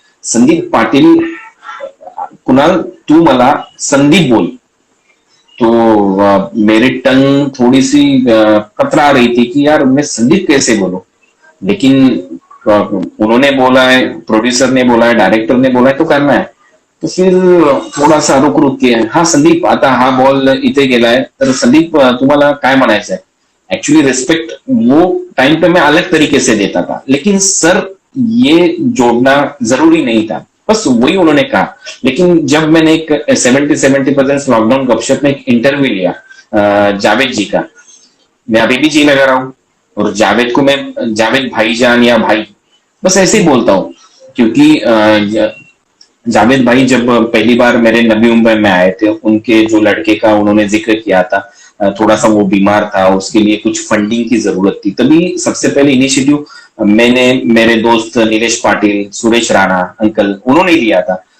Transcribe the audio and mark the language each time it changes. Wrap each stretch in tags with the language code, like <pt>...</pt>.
<hi>संदीप पाटिल, कुणाल</hi> <mr>तू मला संदीप बोल,</mr> <hi>तो मेरी टंग थोड़ी सी कतरा रही थी कि यार मैं संदीप कैसे बोलूं, लेकिन उन्होंने बोला है, प्रोड्यूसर ने बोला है, डायरेक्टर ने बोला है तो करना है। तो फिर थोड़ा सा रुक रुक के,</hi> <mr>हा संदीप आता हा बॉल इथे गेलाय तर संदीप तुम्हाला काय म्हणायचंय।</mr> <hi>एक्चुअली रिस्पेक्ट वो टाइम पे मैं अलग तरीके से देता था, लेकिन सर ये जोड़ना जरूरी नहीं था, बस वही उन्होंने कहा। लेकिन जब मैंने एक 70% लॉकडाउन गपशप में एक इंटरव्यू लिया जावेद जी का, मैं अभी भी जी लगा रहा हूं, और जावेद को मैं जावेद भाईजान या भाई बस ऐसे ही बोलता हूँ, क्योंकि जावेद भाई जब पहली बार मेरे नबी मुंबई में आए थे, उनके जो लड़के का उन्होंने जिक्र किया था, थोड़ा सा वो बीमार था, उसके लिए कुछ फंडिंग की जरूरत थी, तभी सबसे पहले इनिशिएटिव मैंने, मेरे दोस्त नीलेश पाटिल, सुरेश राणा अंकल, उन्होंने लिया था।</hi>